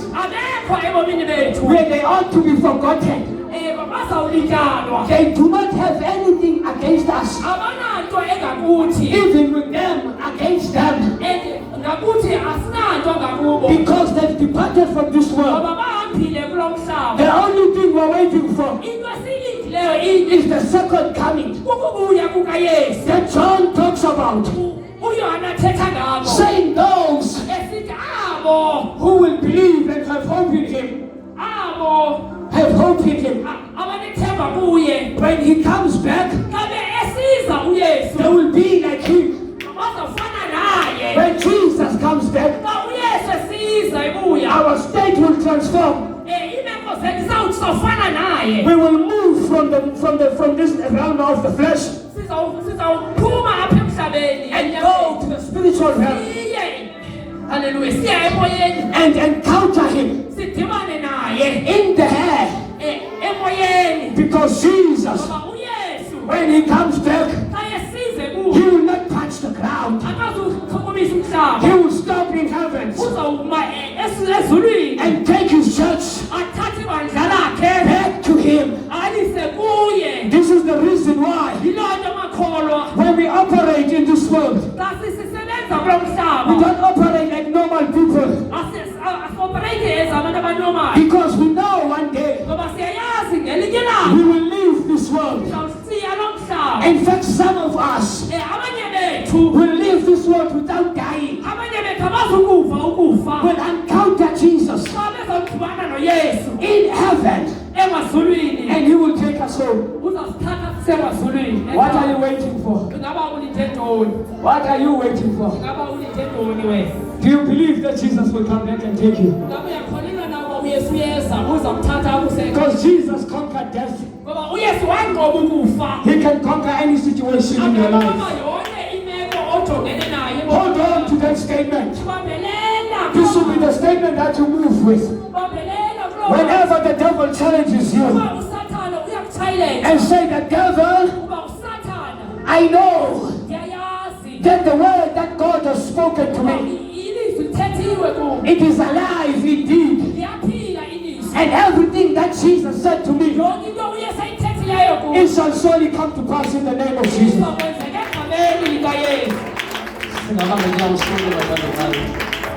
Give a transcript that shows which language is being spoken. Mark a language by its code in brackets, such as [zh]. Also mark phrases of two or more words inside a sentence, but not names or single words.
[xh] abekho ebomini bethu, [en] Where they ought to be forgotten. [xh] bazawulityalwa, [en] They do not have anything against us. [xh] abananto engakuthi, [en] Even with them, against them. [xh] ngakuthi asinanto ngakubo, [en] Because they've departed from this world. [xh] ngoba bahambile kulo mhlaba. [en] The only thing we're waiting for [xh] Into esiyilindileyo [en] is the second coming [xh] kukubuya kukaYesu. [en] that John talks about. [xh] uYohana athetha ngabo, [en] Saying those [xh] esithi abo [en] who will believe and have hope in him. Have hope in him. [xh] abanethemba kuye, [en] When he comes back, [xh] xa esiza uYesu [en] they will be like him. [xh] bazofana naye. [en] When Jesus comes back, [xh] Xa uYesu esiza ebuya, [en] our state will transform. [xh] imeko zethu zawufana naye. [en] We will move from this realm of the flesh [xh] Sizawuphuma apha emhlabeni [en] and go to the spiritual realm [xh] siye, haleluya, siya emoyeni, [en] and encounter him [xh] sidibane naye [en] in the air. [xh] emoyeni. [en] Because Jesus, [xh] Ngoba uYesu [en] when he comes back, [xh] xa esize [en] he [xh] kuye [en] will not touch the ground. [xh] akazuchukumisa [en] He [xh] umhlaba, [en] will stop in heavens [xh] uzawuma ezulwini [en] and take his church [xh] athathe ibandla lakhe [en] back to him. [xh] alise kuye. [en] This is the reason why [xh] Yiloo nto makholwa [en] when we operate in this world, [xh] xa sisebenza kulo [en] we [xh] mhlaba [en] don't operate like normal people. [xh] asiopereyithe ezabantu abanormal, [en] Because we know one day [xh] ngoba siyayazi ngelinye [en] we [xh] ilanga [en] will leave this world. [xh] sizawusiya lo mhlaba. [en] In fact, some of us [xh] Abanye bethu [en] will leave this world without dying. [xh] abanye bethu abazukufa [en] Will encounter Jesus [xh] xa bezawudibana noYesu [en] in heaven [xh] emazulwini, [en] and he will take us home. [xh] uzasithatha sisemazulwini. [en] What are you waiting for? [xh] Ingaba ulinde ntoni? [en] What are you waiting for? [xh] Ingaba ulinde ntoni wena? [en] Do you believe that Jesus will come back and take you? [xh] Ingaba uyakholelwa na uba uYesu uyeza uzakuthatha akuse? [en] Because Jesus conquered death. [xh] Ngoba uYesu wanqoba ukufa. [en] He can conquer any situation in your life. [xh] Anganqoba yonke imeko ojongene nayo. [en] Hold on to that statement. [xh] Bambelela [en] This will be the statement that you move with. [xh] Bambelela kulo. [en] Whenever the devil challenges you [xh] Uba uSathane uyakutshayela. [en] and say, the devil, [xh] Uba uSathane [en] I know [xh] ndiyayazi. [en] that the word that God has spoken to me, [xh] Ilizwi lithethiwe kuwe. [en] it is alive he did. And everything that Jesus said to me, it shall surely come to pass in the name of Jesus.